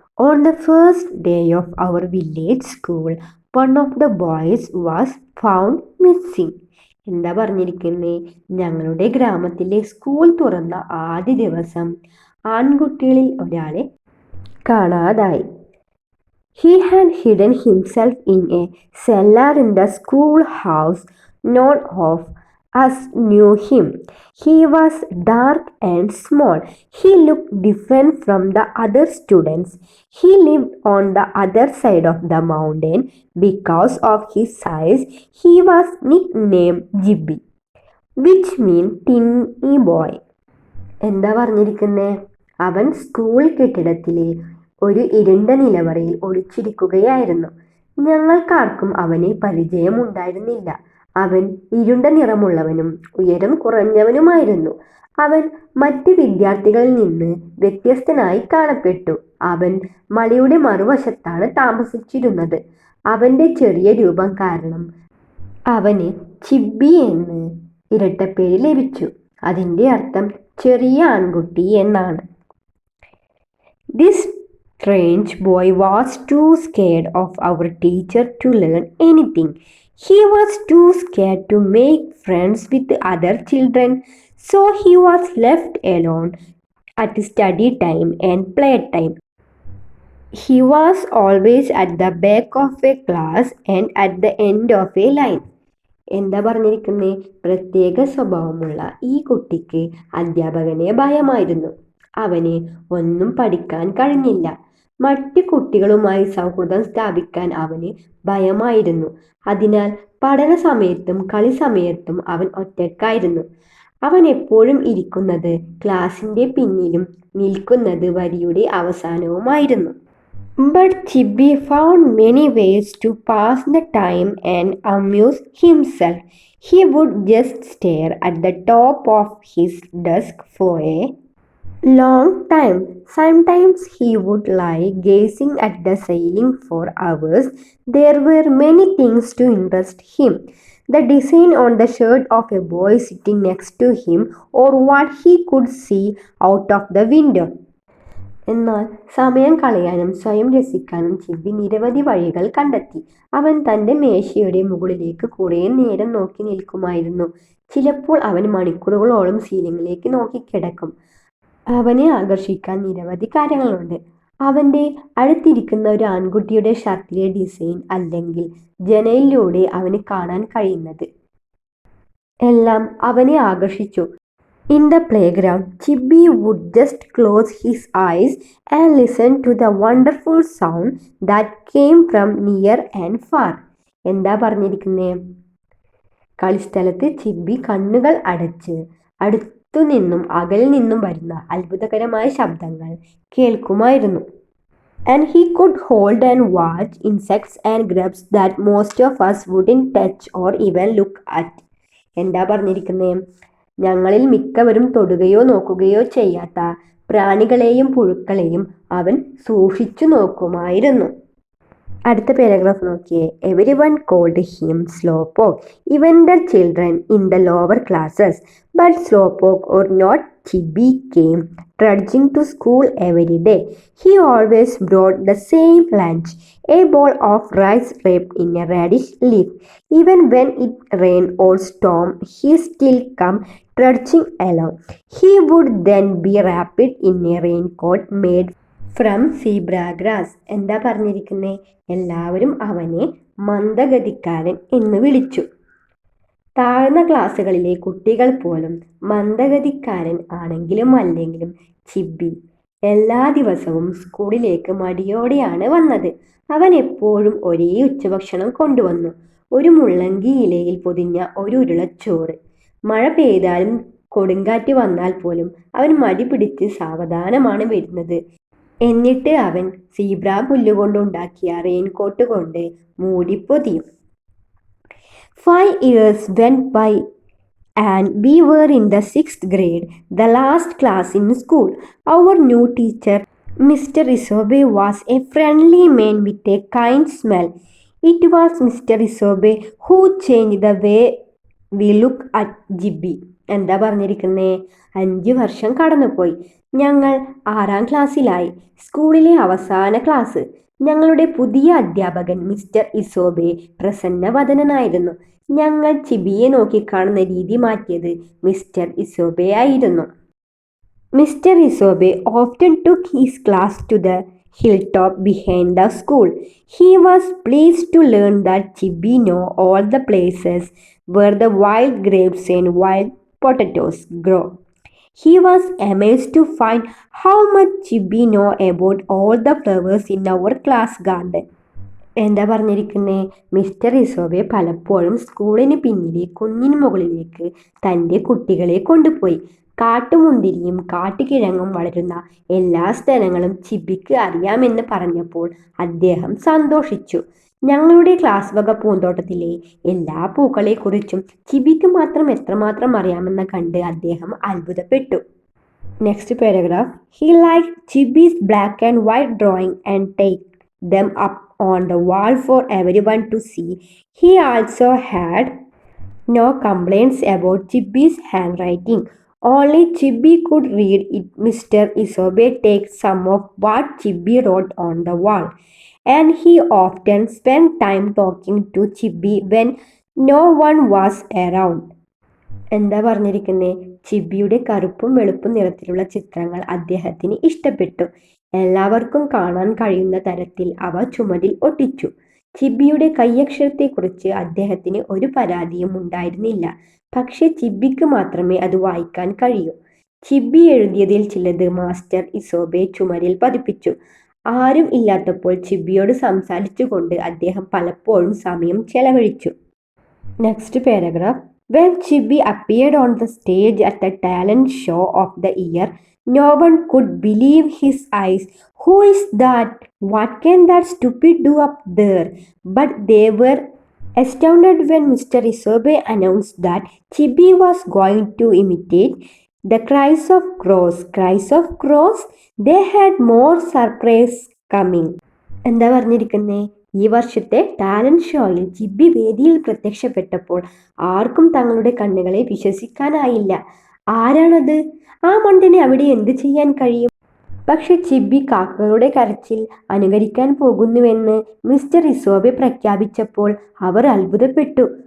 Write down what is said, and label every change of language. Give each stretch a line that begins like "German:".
English: On the first day of our village school, one of the boys was found missing.
Malayalam: എന്താ പറഞ്ഞിരിക്കുന്നത്? ഞങ്ങളുടെ ഗ്രാമത്തിലെ school തുറന്ന ആദ്യ ദിവസം ആൺകുട്ടികളിൽ ഒരാളെ കാണാതായി.
English: He had hidden himself in a cellar in the schoolhouse. None of us knew him. He was dark and small. He looked different from the other students. He lived on the other side of the mountain. Because of his size, he was nicknamed Jibby, which means tinny boy.
Malayalam: എന്താ പറഞ്ഞിരിക്കുന്നേ? അവൻ school കെട്ടിടത്തിലെ ഒരു ഇരുണ്ട നിലവറയിൽ ഒളിച്ചിരിക്കുകയായിരുന്നു. ഞങ്ങൾക്കാർക്കും അവനെ പരിചയമുണ്ടായിരുന്നില്ല. അവൻ ഇരുണ്ട നിറമുള്ളവനും ഉയരം കുറഞ്ഞവനുമായിരുന്നു. അവൻ മറ്റ് വിദ്യാർത്ഥികളിൽ നിന്ന് വ്യത്യസ്തനായി കാണപ്പെട്ടു. അവൻ മലയുടെ മറുവശത്താണ് താമസിച്ചിരുന്നത്. അവന്റെ ചെറിയ രൂപം കാരണം അവന് ചിബ്ബി എന്ന് ഇരട്ടപ്പേര് ലഭിച്ചു. അതിന്റെ അർത്ഥം ചെറിയ ആൺകുട്ടി എന്നാണ്.
English: This strange boy was too scared of our teacher to learn anything. He was too scared to make friends with other children, so he was left alone at study time and play time. He was always at the back of a class and at the end of a line.
Malayalam: എന്താ പറഞ്ഞിരിക്കുന്നേ? പ്രത്യേക സ്വഭാവമുള്ള ഈ കുട്ടിക്ക് അധ്യാപകനെ ഭയമായിരുന്നു. അവന് ഒന്നും പഠിക്കാൻ കഴിഞ്ഞില്ല. മറ്റു കുട്ടികളുമായി സൗഹൃദം സ്ഥാപിക്കാൻ അവന് ഭയമായിരുന്നു. അതിനാൽ പഠന സമയത്തും കളി സമയത്തും അവൻ ഒറ്റയ്ക്കായിരുന്നു. അവൻ എപ്പോഴും ഇരിക്കുന്നത് ക്ലാസിന്റെ പിന്നിലും നിൽക്കുന്നത് വരിയുടെ അവസാനവുമായിരുന്നു.
English: But Chibi found many ways to pass the time and amuse himself. He would just stare at the top of his desk for a long time. Sometimes he would lie gazing at the ceiling for hours. There were many things to interest him. The design on the shirt of a boy sitting next to him, or what he could see out of the window.
Malayalam: എന്നാൽ സമയം കളയാനും സ്വയം രസിക്കാനും ചിബി നിരവധി വഴികൾ കണ്ടെത്തി. അവൻ തൻ്റെ മേശയുടെ മുകളിലേക്ക് കുറേ നേരം നോക്കി നിൽക്കുമായിരുന്നു. ചിലപ്പോൾ അവൻ മണിക്കൂറുകളോളം സീലിംഗിലേക്ക് നോക്കിക്കിടക്കും. അവനെ ആകർഷിക്കാൻ നിരവധി കാര്യങ്ങളുണ്ട്. അവൻ്റെ അടുത്തിരിക്കുന്ന ഒരു ആൺകുട്ടിയുടെ ഷർട്ടിലെ ഡിസൈൻ, അല്ലെങ്കിൽ ജനലിലൂടെ അവന് കാണാൻ കഴിയുന്നത് എല്ലാം അവനെ ആകർഷിച്ചു.
English: In the playground, Chibi would just close his eyes and listen to the wonderful sound that came from near and far.
Malayalam: എന്താ പറഞ്ഞിരിക്കുന്നേ? കളിസ്ഥലത്ത് ചിബി കണ്ണുകൾ അടച്ച് അടുത്തുനിന്നും അകലിൽ നിന്നും വരുന്ന അത്ഭുതകരമായ ശബ്ദങ്ങൾ കേൾക്കുമായിരുന്നു.
English: And he could hold and watch insects and grubs that most of us wouldn't touch or even look at.
Malayalam: എന്താ പറഞ്ഞിരിക്കുന്നേ? ഞങ്ങളിൽ മിക്കവരും തൊടുകയോ നോക്കുകയോ ചെയ്യാത്ത പ്രാണികളെയും പുഴുക്കളെയും അവൻ സൂക്ഷിച്ചു നോക്കുമായിരുന്നു. അടുത്ത പാരഗ്രാഫ് നോക്കിയേ.
English: Everyone called him Slowpoke, even the children in the lower classes. But Slowpoke or not, Chibi came trudging to school every day. He always brought the same lunch, a bowl of rice wrapped in a radish leaf. Even when it rained or stormed, he still come trudging along. He would then be wrapped in a raincoat made from zebra grass.
Malayalam: എന്താ പറഞ്ഞിരിക്കുന്നേ? എല്ലാവരും അവനെ മന്ദഗതിക്കാരൻ എന്ന് വിളിച്ചു. താഴ്ന്ന ക്ലാസ്സുകളിലെ കുട്ടികൾ പോലും മന്ദഗതിക്കാരൻ ആണെങ്കിലും അല്ലെങ്കിലും ചിബി എല്ലാ ദിവസവും സ്കൂളിലേക്ക് മടിയോടെയാണ് വന്നത്. അവൻ എപ്പോഴും ഒരേ ഉച്ചഭക്ഷണം കൊണ്ടുവന്നു. ഒരു മുള്ളങ്കി ഇലയിൽ പൊതിഞ്ഞ ഒരു ഉരുളച്ചോറ്. മഴ പെയ്താലും കൊടുങ്കാറ്റ് വന്നാൽ പോലും അവൻ മടി പിടിച്ച് സാവധാനമാണ് വരുന്നത്. എന്നിട്ട് അവൻ സീബ്ര പുല്ലുകൊണ്ടുണ്ടാക്കിയ റെയിൻകോട്ട് കൊണ്ട് മൂടിപ്പൊതിയും.
English: 5 years went by and we were in the 6th grade, the last class in school. Our new teacher Mr. Isobe was a friendly man with a kind smile. It was Mr. Isobe who changed the way we look at Chibi.
Malayalam: എന്താ പറഞ്ഞിരിക്കുന്നേ? 5 വർഷം കടന്നുപോയി. ഞങ്ങൾ 6-ാം ക്ലാസ്സിലായി. സ്കൂളിലെ അവസാന class. ഞങ്ങളുടെ പുതിയ അധ്യാപകൻ mister ഇസോബെ പ്രസന്നവദനായിരുന്നു. ഞങ്ങൾ ചിബിയെ നോക്കിക്കാണുന്ന രീതി മാറ്റിയത് മിസ്റ്റർ ഇസോബെ ആയിരുന്നു.
English: Mr. Isobe often took his class to the hilltop behind the school. He was pleased to learn that Chibi knew all the places where the wild grapes and wild potatoes grow. He was amazed to find how much Chibi knew about all the flowers in our class garden.
Malayalam: എന്താ പറഞ്ഞിരിക്കുന്നേ? Mister ഇസോബെ പലപ്പോഴും സ്കൂളിന് പിന്നിലെ കുന്നിന് മുകളിലേക്ക് തൻ്റെ കുട്ടികളെ കൊണ്ടുപോയി. കാട്ടുമുന്തിരിയും കാട്ടുകിഴങ്ങും വളരുന്ന എല്ലാ സ്ഥലങ്ങളും ചിബിക്ക് അറിയാമെന്ന് പറഞ്ഞപ്പോൾ അദ്ദേഹം സന്തോഷിച്ചു. ഞങ്ങളുടെ ക്ലാസ് വക പൂന്തോട്ടത്തിലെ എല്ലാ പൂക്കളെക്കുറിച്ചും ചിബിക്ക് മാത്രം എത്രമാത്രം അറിയാമെന്ന് കണ്ട് അദ്ദേഹം അത്ഭുതപ്പെട്ടു.
English: Next paragraph. He liked Chibi's black and white drawing and take them up on the wall for everyone to see. He also had no complaints about Chibi's handwriting. Only Chibi could read it. Mr. Isobe takes some of what Chibi wrote on the wall, and he often spent time talking to Chibi when no one was around.
Malayalam: എന്താ പറഞ്ഞിരിക്കുന്നേ? ചിബിയുടെ കറുപ്പും വെളുപ്പും നിറത്തിലുള്ള ചിത്രങ്ങൾ അദ്ദേഹത്തിന് ഇഷ്ടപ്പെട്ടു. എല്ലാവർക്കും കാണാൻ കഴിയുന്ന തരത്തിൽ അവ ചുമരിൽ ഒട്ടിച്ചു. ചിബിയുടെ കൈയക്ഷരത്തെക്കുറിച്ച് അദ്ദേഹത്തിന് ഒരു പരാതിയും ഉണ്ടായിരുന്നില്ല. പക്ഷേ ചിബിക്ക് മാത്രമേ അത് വായിക്കാൻ കഴിയൂ. ചിബി എഴുതിയതിൽ ചിലത് മാസ്റ്റർ ഇസോബെ ചുമരിൽ പതിപ്പിച്ചു. ആരും ഇല്ലാത്തപ്പോൾ ചിബിയോട് സംസാരിച്ചുകൊണ്ട് അദ്ദേഹം പലപ്പോഴും സമയം ചെലവഴിച്ചു.
English: Next paragraph. When Chibi appeared on the stage at the talent show of the year, no one could believe his eyes. Who is that? What can that stupid do up there? But they were astounded when Mr. Isobe announced that Chibi was going to imitate the cries of crows. Cries of crows? They had more surprise coming.
Malayalam: എന്താ പറഞ്ഞിരിക്കുന്നേ? ഈ വർഷത്തെ talent ഷോയിൽ ചിബി വേദിയിൽ പ്രത്യക്ഷപ്പെട്ടപ്പോൾ ആർക്കും തങ്ങളുടെ കണ്ണുകളെ വിശ്വസിക്കാനായില്ല. ആരാണത്? ആ മണ്ടനെ അവിടെ എന്ത് ചെയ്യാൻ കഴിയും? പക്ഷെ ചിബി കാക്കകളുടെ കരച്ചിൽ അനുകരിക്കാൻ പോകുന്നുവെന്ന് മിസ്റ്റർ ഇസോബെ പ്രഖ്യാപിച്ചപ്പോൾ അവർ അത്ഭുതപ്പെട്ടു.